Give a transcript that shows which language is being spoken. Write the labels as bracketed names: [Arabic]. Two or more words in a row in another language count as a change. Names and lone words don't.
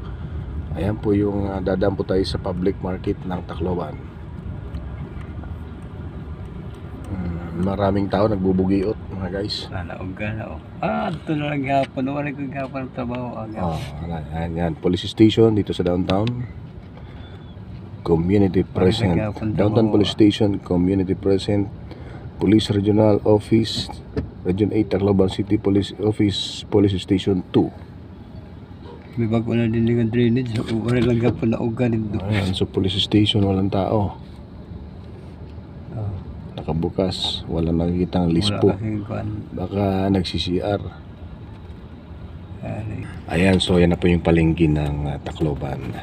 [Filipino] Ayan po yung dadaan po tayo sa public market ng Tacloban. Maraming tao nagbubugiot mga guys. Nanaog ka na oh. Ito na lang gapon. Wala ko gapon ng trabaho. Ayan, police station dito sa downtown. [English] Community present. Downtown Police Station, Community present. [Filipino] Police Regional Office, Region 8, Tacloban City Police Office, Police Station 2. May bago na din yung drainage. Wala lang gapon na uga nito. Ayan, so police station, walang tao. Nakabukas, wala nakikitang lispo. Wala kasing kuhan. Baka nagsi-CR. Ayan, so yan na po yung palengke ng Tacloban.